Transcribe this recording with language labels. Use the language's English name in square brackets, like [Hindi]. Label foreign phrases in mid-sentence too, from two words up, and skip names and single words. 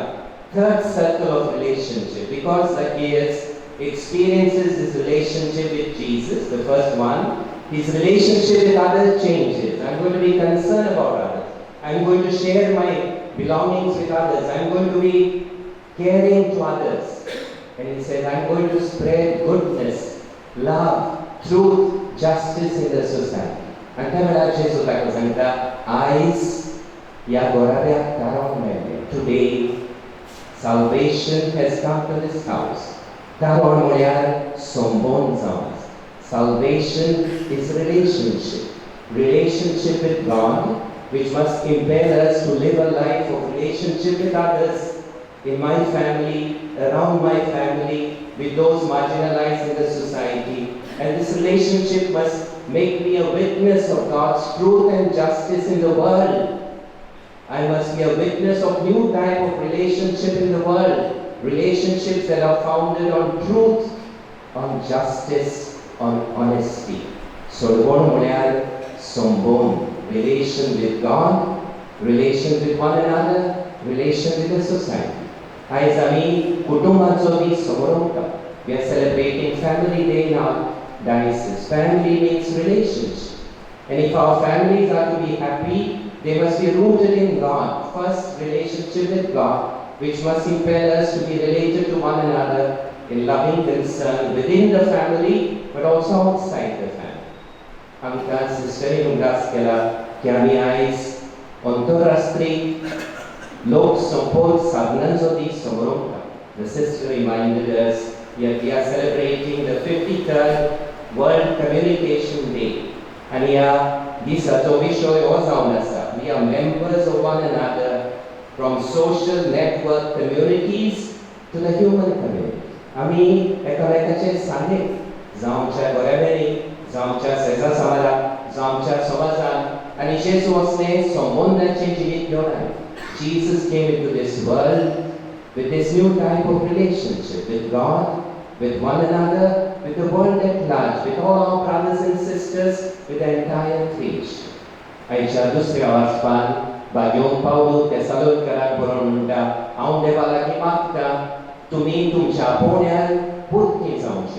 [English] Third circle of relationship, because Zacchaeus experiences his relationship with Jesus, the first one, his relationship with others changes. I'm going to be concerned about others. I'm going to share my belongings with others. I'm going to be caring to others. And he said, I'm going to spread goodness, love, truth, justice in the society. [Konkani] And त्या वेळार जेजू ताका सांगता आयज ह्या गोराड्याक तारण मेळ्ळें. [English] Today salvation has come to this house. [Konkani] तारण म्हळ्यार संबंध जावन. [English] Salvation is relationship. Relationship with God, which must impel us to live a life of relationship with others, in my family, around my family, with those marginalized in the society. And this relationship must make me a witness of God's truth and justice in the world. I must be a witness of new type of relationship in the world. Relationships that are founded on truth, on justice, on honesty. So the word [Konkani] म्हळ्यार संबंध. [English] Relation with God, relation with one another, relation with the society. [Konkani] आयज आमी कुटुंबाचो दीस समोरता. [English] We are celebrating Family Day in our diocese. Family means relationship. And if our families are to be happy, they must be rooted in God. First, relationship with God, which must impel us to be related to one another in loving concern within the family, but also outside the family. [Konkani] आमकां सिस्टरी उगडास केला की आमी आयज अंतरराष्ट्रीय लोक संपर्क साधनांचो दीस समोरता. [English] The sister reminded us that we are celebrating the 53rd World Communication Day. [Konkani] And ह्या दिसाचो विशय हो जावन आसा. [English] We are members of one another, from social network communities to the human community. [Konkani] आमी एकामेकाचे साने जावं आमच्या घरावेली, जावं आमच्या शेजार समाजात, जावं आमच्या समाजात. आनी जेजू असले संबंधाचे जिवीत घेवन आयले. [English] Jesus came into this world with this new type of relationship with God, with one another, with the world at large, with all our brothers and sisters, with the entire creation. [Konkani] आयच्या दुसऱ्या वाचपान भाग्योन पावलो तेसालोनिकराक बरोवन म्हणटा हांव देवा लागीं मागता तुमी तुमच्या आपोवण्यान पुर्ती जावची.